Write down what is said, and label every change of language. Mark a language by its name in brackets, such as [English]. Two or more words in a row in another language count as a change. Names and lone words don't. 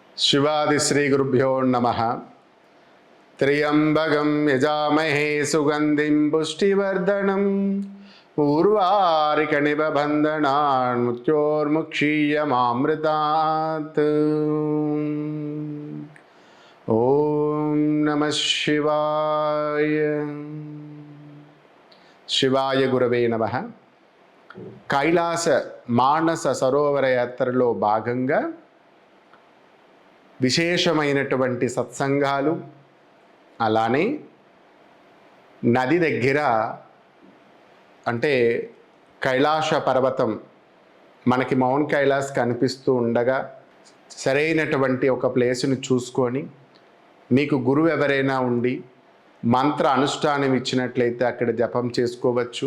[Sanskrit] शिवादि श्री गुरुभ्यो नमः। त्र्यंबकं यजामहे सुगंधिं पुष्टिवर्धनम् उर्वारुकमिव बन्धनान् मृत्योर्मुक्षीयमामृतात्। ओम नमः शिवाय। शिवाय गुरवे नमः। [Telugu] కైలాస మానస సరోవర యాత్రలో భాగంగా విశేషమైనటువంటి సత్సంగాలు, అలానే నది దగ్గర అంటే కైలాస పర్వతం మనకి మౌంట్ కైలాస్ కనిపిస్తూ ఉండగా సరైనటువంటి ఒక ప్లేస్ను చూసుకొని మీకు గురువు ఎవరైనా ఉండి మంత్ర అనుష్ఠానం ఇచ్చినట్లయితే అక్కడ జపం చేసుకోవచ్చు.